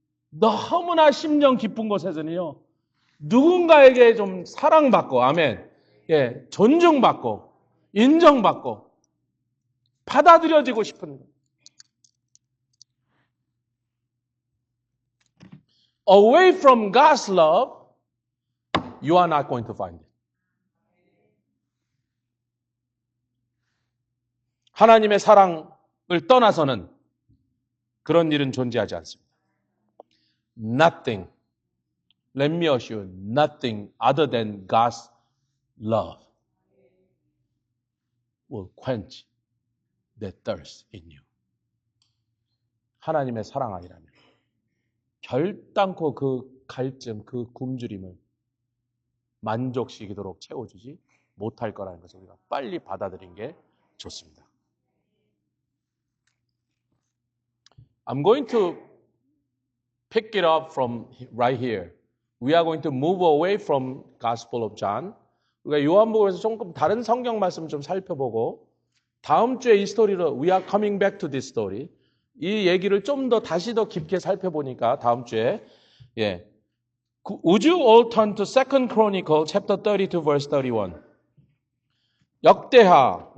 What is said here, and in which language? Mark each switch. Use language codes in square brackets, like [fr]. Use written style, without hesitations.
[ko] 너무나 심령 깊은 곳에서는요, 누군가에게 좀 사랑받고, 아멘. 예, 존중받고, 인정받고, 받아들여지고 싶은 거예요. [en] Away from God's love, you are not going to find it. [ko] 하나님의 사랑을 떠나서는 그런 일은 존재하지 않습니다. [en] Nothing, let me assure you, nothing other than God's love will quench the thirst in you. [ko] 하나님의 사랑 아니라면 결단코 그 갈증, 그 굶주림을 만족시키도록 채워주지 못할 거라는 것을 우리가 빨리 받아들인 게 좋습니다. [en] I'm going to pick it up from right here. We are going to move away from Gospel of John. [ko] 우리가 요한복음에서 조금 다른 성경 말씀 좀 살펴보고 다음 주에 이 스토리로 [en] We are coming back to this story. [ko] 이 얘기를 좀 더 다시 더 깊게 살펴보니까 다음 주에 예. [en] Would you all turn to 2 Chronicle chapter 32 verse 31. 역대하.